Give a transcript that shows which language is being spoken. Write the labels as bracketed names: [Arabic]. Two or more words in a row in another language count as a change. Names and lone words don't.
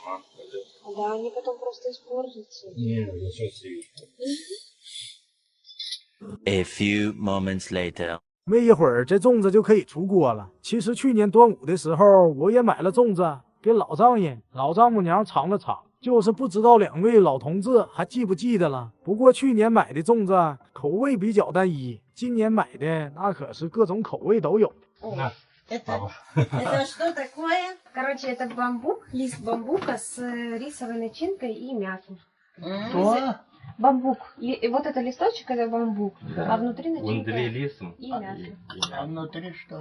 [Russian] Да, они потом просто испортятся. [English] A few moments later. [Chinese] 没一会儿，这粽子就可以出锅了。其实去年端午的时候，我也买了粽子给老丈人、老丈母娘尝了尝，就是不知道2位老同志还记不记得了。不过去年买的粽子口味比较单一，今年买的那可是各种口味都有。 [Russian] Это что такое? Короче, это бамбук, лист бамбука с рисовой начинкой и мясом. Что? Бамбук. И вот это листочек, это бамбук, Да. а внутри начинка Внутри лисом. и мясо. А внутри что?